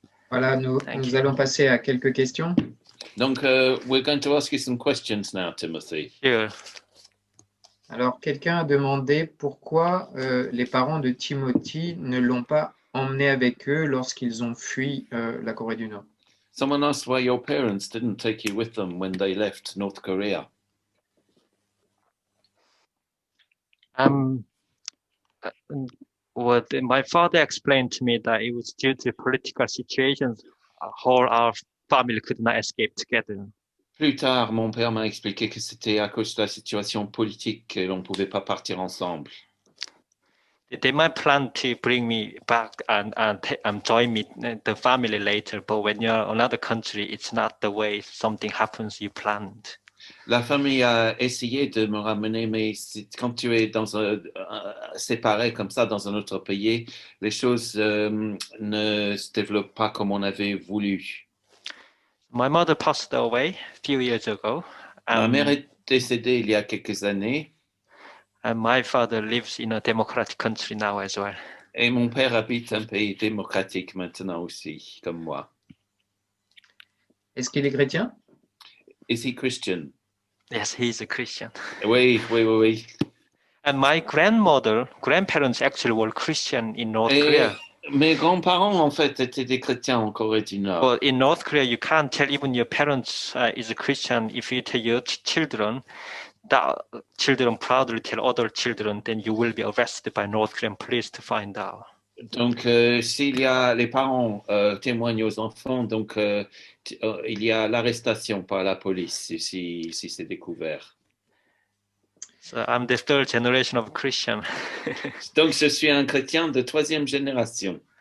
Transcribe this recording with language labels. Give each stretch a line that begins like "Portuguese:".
French: Voilà, nous allons passer à quelques questions.
English: Donc, we're going to ask you some questions now, Timothy. Sure.
French: Alors, quelqu'un a demandé pourquoi les parents de Timothy ne l'ont pas emmené avec eux lorsqu'ils ont fui la Corée du Nord.
English: Someone asked why your parents didn't take you with them when they left North Korea. Well, my father explained to me that it was due to political situations, whole our family could not escape together.
French: Plus tard, mon père m'a expliqué que c'était à cause de la situation politique que l'on ne pouvait pas partir ensemble.
English: They might plan to bring me back and join me the family later, but when you're in another country, it's not the way something happens you planned.
French: La famille a essayé de me ramener, mais quand tu es séparé comme ça dans un autre pays, les choses ne se développent pas comme on avait voulu.
English: My mother passed away a few years ago.
French: Ma mère est décédée il y a quelques années.
English: And my father lives in a democratic country now as well.
French: Et mon père habite un pays démocratique maintenant aussi, comme moi. Est-ce qu'il est chrétien?
English: Is he Christian? Yes, he is a Christian.
French: Oui, oui, oui, oui.
English: And my grandparents actually were Christian in North
French: Et
English: Korea.
French: mes grands-parents, en fait, étaient des chrétiens en Corée du Nord.
English: But in North Korea, you can't tell even your parents is a Christian. If you tell your children, that children proudly tell other children, then you will be arrested by North Korean police to find out.
French: Donc, s'il y a les parents témoignent aux enfants, donc il y a l'arrestation par la police si c'est découvert.
English: So I'm the third generation of Christian.
French: Donc, je suis un chrétien de troisième génération.